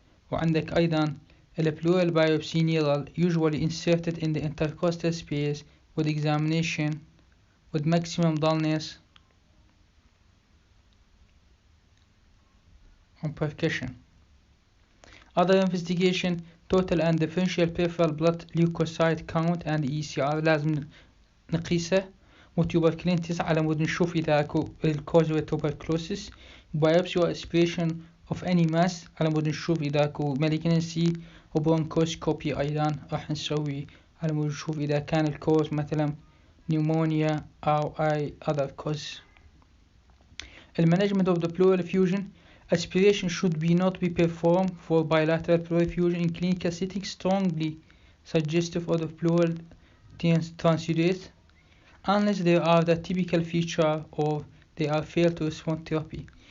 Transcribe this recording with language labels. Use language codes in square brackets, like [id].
[en] وعندك أيضا pleural biopsy needle usually inserted in the intercostal space with examination with maximum dullness on percussion. Other investigation total and differential peripheral blood leukocyte count and ECR [ar] لازم نقيسه، وتوبركلين 9 على مود نشوف إذا أكو الكوز [en] tuberculosis. biopsy or aspiration of any mass [ar] على مود نشوف إذا أكو malignancy، وبرونكوسكوبي أيضا راح نسوي على مود نشوف إذا كان الكوز مثلا pneumonia أو أي [en] other cause. management of the pleural effusion. Aspiration should not be performed for bilateral pleural effusion in clinical setting strongly suggestive of the pleural transudate unless there are the typical feature or they are failed to respond therapy.